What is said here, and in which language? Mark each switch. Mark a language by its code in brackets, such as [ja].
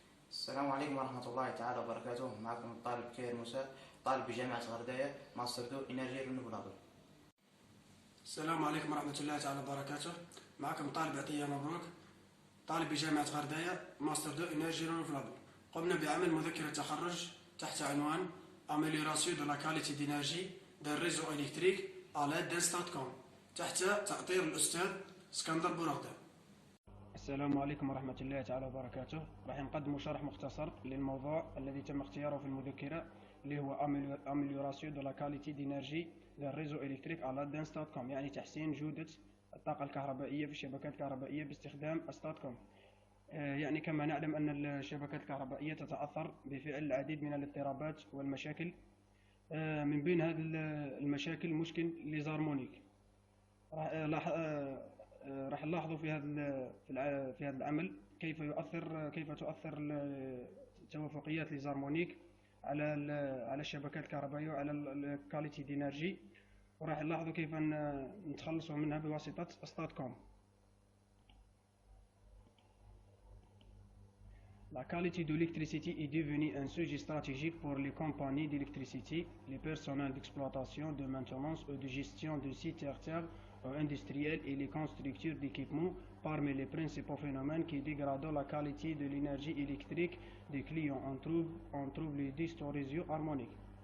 [ar] السلام عليكم ورحمة الله تعالى وبركاته. معكم الطالب كير موسى، طالب بجامعة غرداية، ماستر دو إنرجي رينوفابل. السلام عليكم ورحمة الله تعالى وبركاته. معكم طالب عطية مبروك، طالب بجامعة غرداية، ماستر دو إنرجي رينوفابل. قمنا بعمل مذكرة تخرج تحت عنوان [fr] Amélioration de la qualité d'énergie d'un réseau électrique à l'aide d'un STATCOM [ar] تحت تأطير الأستاذ اسكندر بورغدا. السلام عليكم ورحمة الله تعالى وبركاته. راح نقدم شرح مختصر للموضوع الذي تم اختياره في المذكرة اللي هو [fr] Amélioration de la qualité d'énergie d'un réseau électrique à l'aide d'un STATCOM، [ar] يعني تحسين جودة الطاقة الكهربائية في الشبكات الكهربائية باستخدام STATCOM. يعني كما نعلم أن الشبكات الكهربائية تتأثر بفعل العديد من الاضطرابات والمشاكل. من بين هذه المشاكل مشكل ليزارمونيك. راح نلاحظوا في هذا العمل كيف تؤثر توافقيات ليزارمونيك على الشبكات الكهربائية وعلى الكاليتي دينرجي، وراح نلاحظوا كيف نتخلصوا منها بواسطة STATCOM. [fr] La qualité de l'électricité est devenue un sujet stratégique pour les compagnies d'électricité, les personnels d'exploitation, de maintenance et de gestion de sites tertiaires ou industriels et les constructeurs d'équipements. Parmi les principaux phénomènes qui dégradent la qualité de l'énergie électrique des clients, on trouve les distorsions harmoniques.